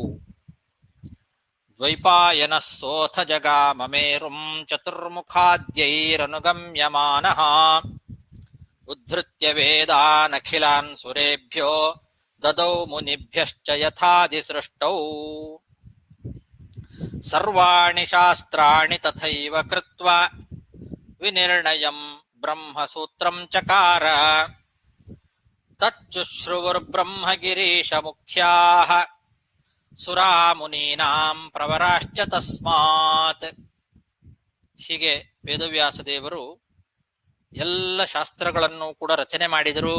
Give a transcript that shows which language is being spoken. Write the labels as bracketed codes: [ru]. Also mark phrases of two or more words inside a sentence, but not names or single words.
[sa] ದ್ವೈಪಾಯನ ಸೋಥ ಜಗಾಮ ಮೇರುಂ ಚತುರ್ಮುಖಾದ್ಯೈರನುಗಮ್ಯಮಾನಃ ಉದ್ಧೃತ್ಯ ವೇದಾನಖಿಲಾನ್ ಸುರೇಭ್ಯೋ ದದೌ ಮುನಿಭ್ಯಶ್ಚ ಯಥಾದಿ ಸೃಷ್ಟೌ ಸರ್ವಾಣಿ ಶಾಸ್ತ್ರಾಣಿ ತಥೈವ ಕೃತ್ವಾ ವಿನಿರ್ಣಯಂ ಬ್ರಹ್ಮಸೂತ್ರಂ ಚಕಾರ ತಚ್ಚುಶ್ರುವುರ್ಬ್ರಹ್ಮಗಿರೀಶ ಮುಖ್ಯಾಃ ಸುರಾಮುನೀನಾಂ ಪ್ರವರಾಶ್ಚ ತಸ್ಮಾತ್. [kn] ಹೀಗೆ ವೇದವ್ಯಾಸ ದೇವರು ಎಲ್ಲ ಶಾಸ್ತ್ರಗಳನ್ನು ಕೂಡ ರಚನೆ ಮಾಡಿದರು.